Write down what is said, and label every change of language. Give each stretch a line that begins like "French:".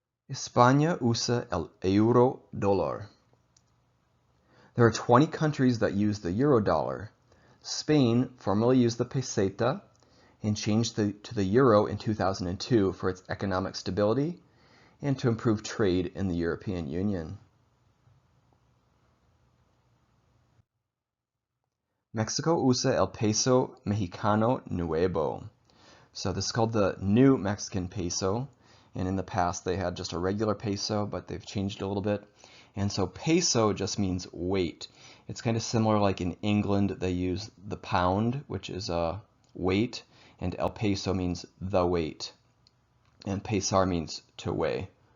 Spanish: España usa el euro dólar.
English: There are 20 countries that use the euro dollar. Spain formerly used the peseta and changed to the euro in 2002 for its economic stability and to improve trade in the European Union.
Spanish: Mexico usa el peso mexicano nuevo.
English: So this is called the new Mexican peso, and in the past they had just a regular peso, but they've changed a little bit. And so peso just means weight. It's kind of similar like in England they use the pound, which is a weight, and el peso means the weight, and pesar means to weigh.